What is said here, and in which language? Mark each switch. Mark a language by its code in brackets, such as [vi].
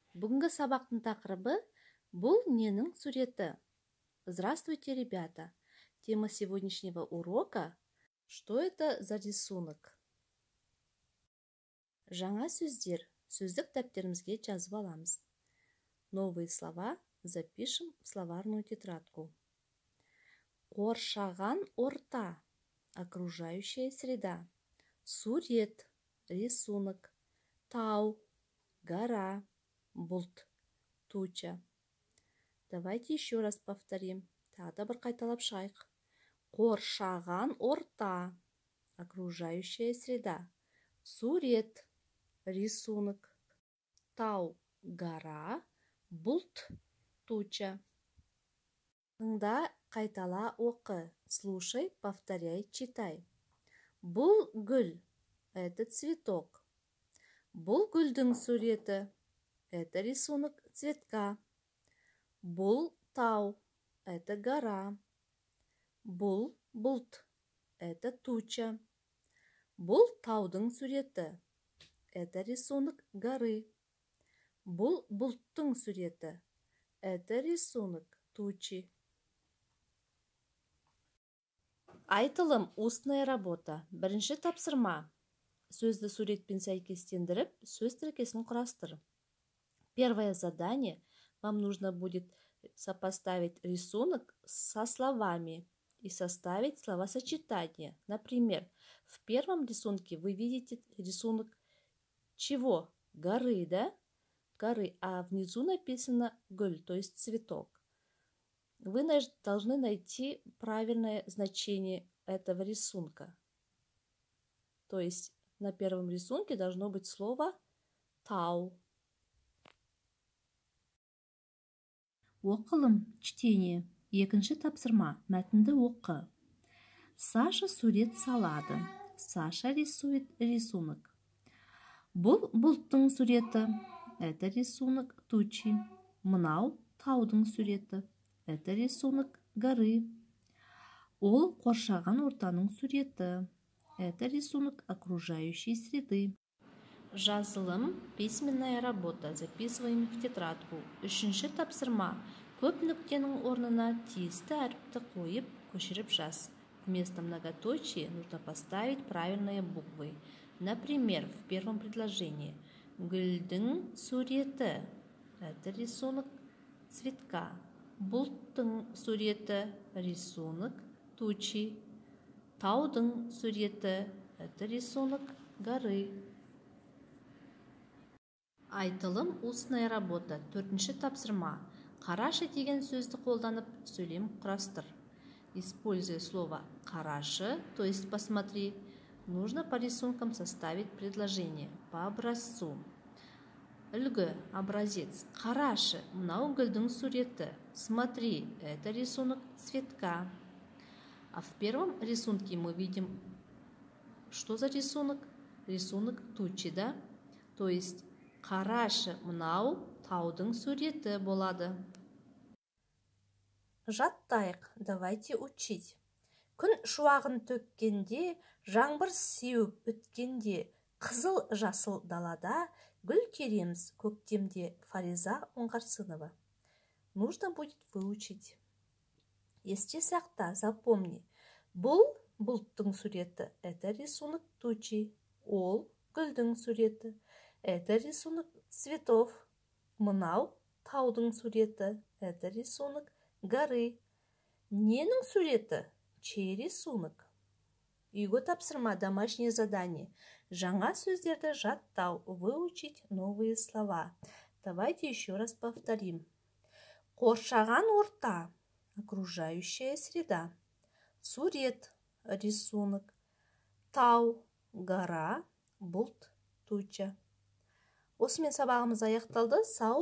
[kk] Бүгінгі сабақтың тақырыбы бұл ненің суреті? [ru] Здравствуйте, ребята! Тема сегодняшнего урока – что это за рисунок? [kk] Жаңа сөздер сөздік дәптерімізге жазып аламыз. [ru] Новые слова запишем в словарную тетрадку. [kk] Қоршаған орта, [ru] окружающая среда. [kk] Сурет, рисунок. Тау, гора, бұлт, туча. [ru] Давайте еще раз повторим. [kk] Тағы бір қайталап шығайық. Қоршаған орта, [ru] окружающая среда. [kk] Сурет, рисунок. Тау, гора, бұлт, туча. Тыңда, қайтала оқы. [ru] Слушай, повторяй, читай. [kk] Бұл гүл, [ru] это цветок. [kk] Бұл гүлдің суреті, [ru] это рисунок цветка. [kk] Бұл тау, [ru] это гора. [kk] Бұл бұлт, [ru] это туча. [kk] Бұл таудың суреті, [ru] это рисунок горы. [kk] Бұл бұлттың суреті, [ru] это рисунок тучи. [kk] Айтылым, [ru] устная работа. [kk] Бірінші тапсырма. Сөзді суретпен сәйкестендіріп, сөз тіркесін құрастыр. [ru] Первое задание. Вам нужно будет сопоставить рисунок со словами и составить словосочетание. Например, в первом рисунке вы видите рисунок чего? Горы, да? Горы, а внизу написано гүл, то есть цветок. Вы должны найти правильное значение этого рисунка. То есть на первом рисунке должно быть слово тау. [kk] Оқылым, чтение. Екінші тапсырма. Мәтінді оқы. Саша сурет салады. [ru] Саша рисует рисунок. [kk] Бұл бұлттың суреті. [ru] Это рисунок тучи. [kk] Мынау таудың суреті. [ru] Это рисунок горы. [kk] Ол қоршаған ортаның суреті. [ru] Это рисунок окружающей среды. Жазылым, письменная работа. Записываем в тетрадку. [kk] Үшінші тапсырма. Көп нүктенің орнына тиісті әріпті қойып, көшіріп жаз. [ru] Вместо многоточия нужно поставить правильные буквы. Например, в первом предложении. [kk] Гүлдің суреті. [ru] Это рисунок цветка. [kk] Бұлттың суреті. [ru] Рисунок тучи. [kk] Таудың суреті. [ru] Это рисунок горы. [kk] Айтылым, [ru] устная работа. [kk] Төртінші тапсырма. Қарашы деген сөзді қолданып, сөйлем құрастыр. [ru] Используя слово «қарашы», то есть «посмотри», нужно по рисункам составить предложение по образцу. [kk] Үлгі, образец. Қарашы, мынау гүлдің суреті. [ru] Смотри, это рисунок цветка. А в первом рисунке мы видим, что за рисунок? Рисунок тучи, да? То есть [kk] қарашы, мынау таудың суреті болады. [ru] Жаттайық, давайте учить. [kk] Күн шуағын төккенде, жаңбыр сеуіп өткенде, қызыл жасыл далада гүл кереміз көктемде. [ru] Фариза Оңғарсынова. Нужно будет выучить. [kk] Есте сақта, запомни. Бұл бұлттың суреті, [ru] это рисунок тучи. [kk] Ол гүлдің суреті, [ru] это рисунок цветов. [kk] Мынау таудың суреті, [ru] это рисунок горы. [kk] Ненің суреті? [ru] Чей рисунок? [kk] Үйге тапсырма, [ru] домашнее задание. [kk] Жаңа сөздерді жаттау, [ru] выучить новые слова. Давайте еще раз повторим. [kk] Қоршаған орта, окружающая среда. Сурет, рисунок. Тау, гора, бұлт, туча. Осымен сабағымыз аяқталды. Сау